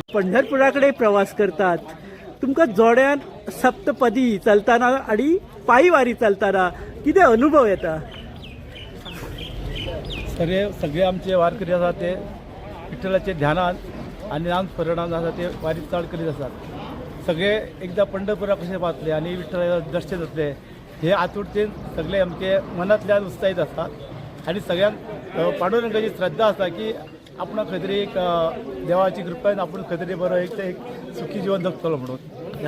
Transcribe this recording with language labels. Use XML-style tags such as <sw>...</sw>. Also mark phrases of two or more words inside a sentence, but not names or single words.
<kok>पंढरपुराकडे प्रवास करतात. तुमका जोड्यान सप्तपदी चलताना आणि पायी वारी चलताना किती अनुभव येता? सगळे आमचे वारकरी आसा ते विठ्ठलाचे ध्यानात आणि नामस्मरणात आसा ते वारी चड करीत आसात. सगळे एकदा पंढरपुरा कशें पावतले आणि विठ्ठलाचे दर्शन जातले हे आतुरतेन सगळे आमचे मनांतल्यान उत्साहीत आसतात. आणि सगळ्यांक पांडुरंगाची श्रद्धा आसा की आपण खंय तरी एक देवाची कृपेन आपण खंय तरी बरो एक सुखी जीवन जगतलो म्हणून.</kok>